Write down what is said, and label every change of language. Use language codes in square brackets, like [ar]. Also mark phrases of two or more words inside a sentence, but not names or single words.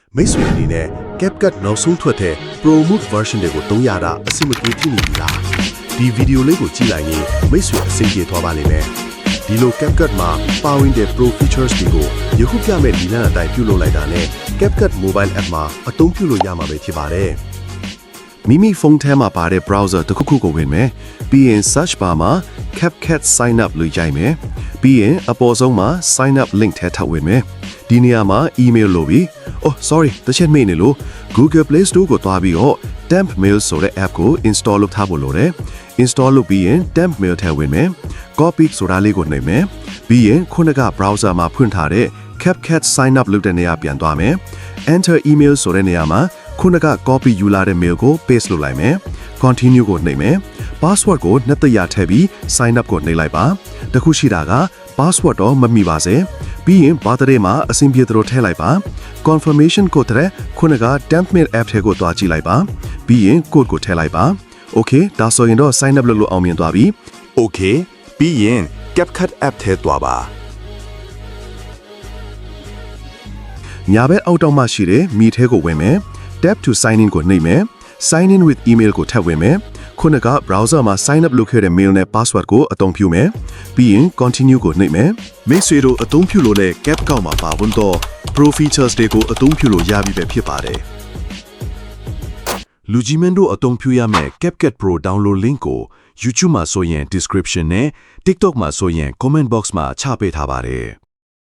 [my] မိတ်ဆွေအနေနဲ့ CapCut နောက်ဆုံးထွက်တဲ့ [en] Pro Mode version [my] တွေကိုသုံးရတာအဆင်မပြေဖြစ်နေပြီလားဒီဗီဒီယိုလေးကိုကြည့်လိုက်ရင်မိတ်ဆွေအဆင်ပြေသွားပါလိမ့်မယ်ဒီလို CapCut မှာပါဝင်တဲ့ [en] Pro features [my] တွေကိုယခုပြမဲ့ဒီလမ်းအတိုင်းပြုလုပ်လိုက်တာနဲ့ CapCut [en] mobile app [my] မှာ အသုံးပြုလို့ရမှာပဲဖြစ်ပါတယ်မိမိဖုန်းထဲမှာပါတဲ့ browser တစ်ခုခုကိုဝင်မယ်ပြီးရင် [en] search bar [my] မှာ CapCut [en] sign up [my] လို့ရိုက်မယ်ပြီးရင်အပေါ်ဆုံးမှာ [en] sign up link [my] ထဲထပ်ဝင်မယ်ဒီနေရာမှာ email လို့ပြီး [en] oh sorry [my] တစ်ချက်မေ့နေလို့ Google Play Store ကိုတွားပြီးတော့ Temp Mail ဆိုတဲ့ app ကို install လုပ်ထားဖို့လိုတယ် install လုပ်ပြီးရင် Temp Mail ထဲဝင် မယ် copy ဆိုတာလေးကိုနှိပ်မယ်ပြီးရင်ခုနက browser မှာဖွင့်ထားတဲ့ CapCut [en] sign up [my] လုပ်တဲ့နေရာပြန်သွားမယ် [en] enter email [my] ဆိုတဲ့နေရာမှာခုနက copy ယူလာတဲ့ mail ကို paste လုပ်လိုက်မယ် continue ကိုနှိပ်မယ် password ကိုနှစ်သက်ရထည့်ပြီး [en] sign up [my] ကိုနှိပ်လိုက်ပါတခုရှိတာက password တော့မမိပါစေပြီးရင် birthday မှာအဆင်ပြေသလိုထည့်လိုက်ပါ [en] confirmation code [my] တဲ့ခုနက temp mail app ထဲကိုတွားကြည့်လိုက်ပါပြီးရင် code ကိုထည့်လိုက်ပါ okay ဒါဆိုရင်တော့ [en] sign up [my] လုပ်လို့အောင်မြင်သွားပြီ okay ပြီးရင် CapCut app ထဲတွားပါ ညာဘက်အောက်တောင်မှရှိတဲ့မိထဲကိုဝင်မယ် [en] tap to sign in [my] ကိုနှိပ်မယ် [en] sign in with email [my] ကိုထပ်ဝင်မယ်ခုနက browser မှာ [en] sign up [my] လုပ်ခဲ့တဲ့ mail နဲ့ password ကိုအသုံးပြုမယ်ပြီးရင် continue ကိုနှိပ်မယ်မိတ်ဆွေတို့အသုံးပြုလို့တဲ့ CapCut မှာပါဝင်တော့ [en] Pro features [my] တွေကိုအသုံးပြုလို့ရပြီပဲဖြစ်ပါတယ် လူကြီးမင်းတို့အသုံးပြုရမယ့် CapCut Pro [en] download link [my] ကို YouTube မှာဆိုရင် description နဲ့ TikTok မှာဆိုရင် [en] comment box [my] မှာချပေးထားပါတယ်